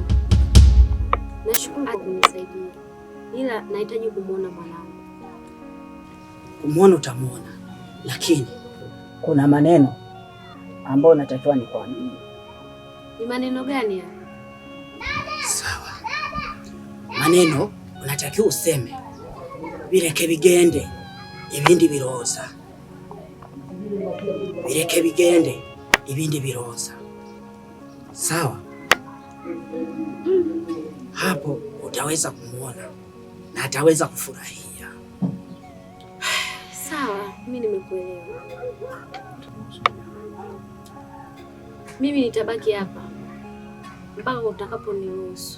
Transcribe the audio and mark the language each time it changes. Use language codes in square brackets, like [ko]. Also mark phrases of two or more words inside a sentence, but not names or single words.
[sw] Nashukuru kwa kunisaidia. Ila nahitaji kumwona mwanangu. Kumwona utamwona, lakini kuna maneno ambayo natakiwa nikwambie. Ni maneno gani haya? Sawa. Maneno unatakiwa useme [rw] bireke bigende ibindi biroza. Bireke bigende ibindi biroza. [sw] Sawa? Hapo utaweza kumwona na ataweza kufurahia. Sawa, mimi nimekuelewa. Mimi nitabaki hapa mpaka utakaponiruhusu.